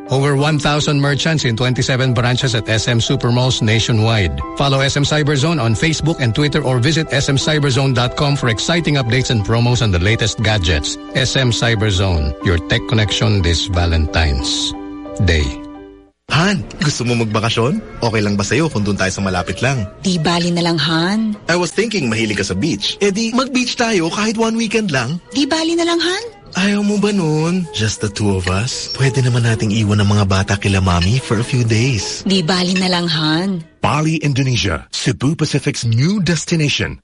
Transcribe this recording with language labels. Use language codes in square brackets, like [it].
[en] Over 1,000 merchants in 27 branches at SM Supermalls nationwide. Follow SM Cyberzone on Facebook and Twitter or visit smcyberzone.com for exciting updates and promos on the latest gadgets. SM Cyberzone, your tech connection this Valentine's Day. [tl] Han, gusto mo magbakasyon? Okay lang ba sa'yo kung doon tayo sa malapit lang? Di bali na lang, Han. [en] I was thinking [tl] mahilig ka sa beach. Eh di, mag-beach tayo kahit [en] one weekend [tl] lang. Di bali na lang, Han. Ayaw mo ba nun? [en] Just the two of us? [tl] Pwede naman nating iwan ang mga bata kila mami [en] for a few days. [tl] Di bali na lang, Han. [en] Bali, Indonesia. Cebu Pacific's new destination.